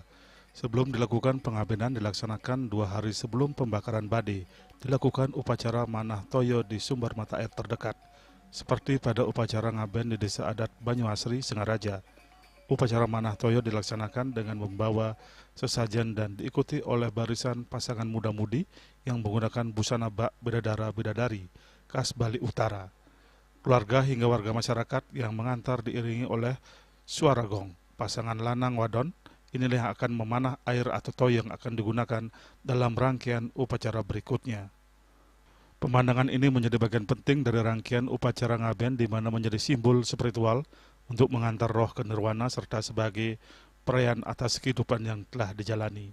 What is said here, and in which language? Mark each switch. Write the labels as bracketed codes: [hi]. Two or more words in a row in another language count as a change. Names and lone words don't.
[id] Sebelum dilakukan pengabenan dilaksanakan 2 hari sebelum pembakaran bade, dilakukan upacara Manah Toyo di sumber mata air terdekat. Seperti pada upacara ngaben di desa adat Banyuasri, Singaraja. Upacara Manah Toyo dilaksanakan dengan membawa sesajen dan diikuti oleh barisan pasangan muda-mudi yang menggunakan busana bak bidadara-bidadari khas Bali Utara. Keluarga hingga warga masyarakat yang mengantar diiringi oleh suara gong. Pasangan [ban] lanang wadon [id] inilah yang akan memanah air atau toyo yang akan digunakan dalam rangkaian upacara berikutnya. Pemandangan ini menjadi bagian penting dari rangkaian upacara ngaben di mana menjadi simbol spiritual untuk mengantar roh ke nirwana serta sebagai perayaan atas kehidupan yang telah dijalani.